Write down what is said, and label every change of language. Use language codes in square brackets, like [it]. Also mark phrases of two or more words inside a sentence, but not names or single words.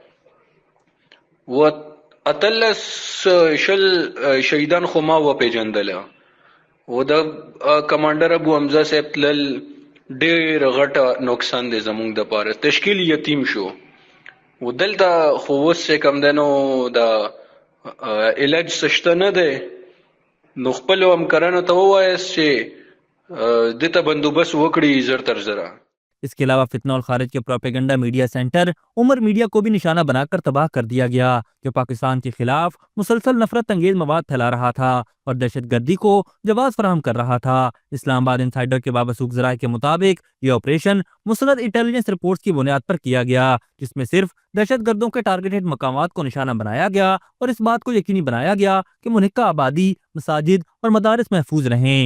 [ps] و اتلس شل شهیدان خو ما وپېژندله و د کمانډر ابو حمزه صاحب تلل ډېر غټه نقصان دی زموږ دپاره تشکیل یتیم شو و دلته خو اوس چې کوم دی نو د علاج څه شته نه دی نو خپلو همکارانو ته ووایاست چې دې ته بندوبست وکړي زر تر زره۔ [ur] اس کے علاوہ فتنہ اور خارج کے پروپیگنڈا میڈیا سینٹر عمر میڈیا کو بھی نشانہ بنا کر تباہ کر دیا گیا جو پاکستان کے خلاف مسلسل نفرت انگیز مواد پھیلا رہا تھا اور دہشت گردی کو جواز فراہم کر رہا تھا۔ اسلام آباد انسائیڈر کے بابسوخ ذرائع کے مطابق یہ آپریشن مستند انٹیلیجنس رپورٹس کی بنیاد پر کیا گیا جس میں صرف دہشت گردوں کے ٹارگیٹڈ مقامات کو نشانہ بنایا گیا اور اس بات کو یقینی بنایا گیا کہ منحقہ آبادی، مساجد اور مدارس محفوظ رہیں۔